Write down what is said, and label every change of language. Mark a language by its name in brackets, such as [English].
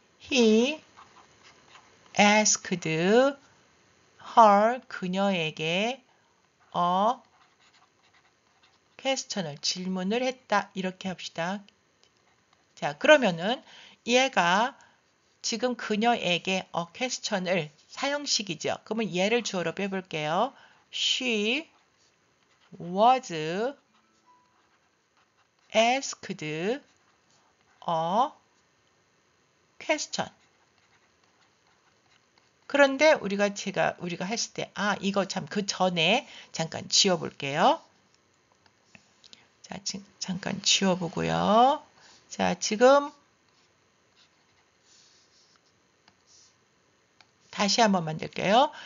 [English] He asked her [Korean] 그녀에게 [English] a question을 [Korean] 질문을 했다. 이렇게 합시다. 자, 그러면은 얘가 지금 그녀에게 [English] a question [Korean] 을 사형식이죠. 그러면 얘를 주어로 빼볼게요. [English] She was asked a question. [Korean] 그런데 우리가 했을 때 이거 참 그 전에 잠깐 지워볼게요. 자, 잠깐 지워보고요. 자, 지금 다시 한번 만들게요.